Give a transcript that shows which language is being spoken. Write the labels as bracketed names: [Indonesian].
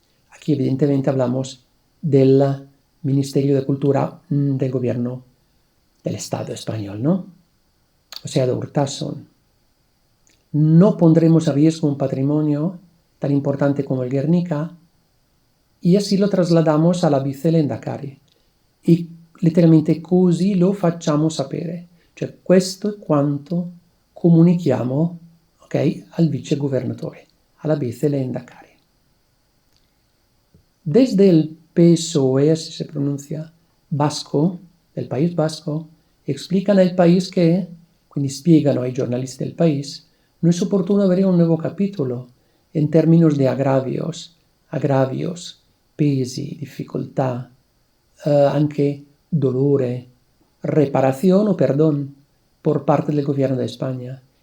[Spanish] Aquí evidentemente hablamos del Ministerio de Cultura del gobierno del Estado español, ¿no? O sea, de Urtasun. No pondremos a riesgo un patrimonio tan importante como el Guernica, y así lo trasladamos alla vice Lendakari. [Italian] E letteralmente così lo facciamo sapere. Cioè questo è quanto comunichiamo, ok, al vice governatore, alla vice Lendakari. [Spanish] Desde el PSOE, así se pronuncia, vasco, del País Vasco, explican al país che, [Italian] quindi spiegano ai giornalisti [Spanish] del país, no es oportuno [Italian] avere [Spanish] un nuevo capítulo en términos de agravios, [Italian] pesi, difficoltà, anche dolore, [Spanish] reparación o perdón por parte del gobierno de España.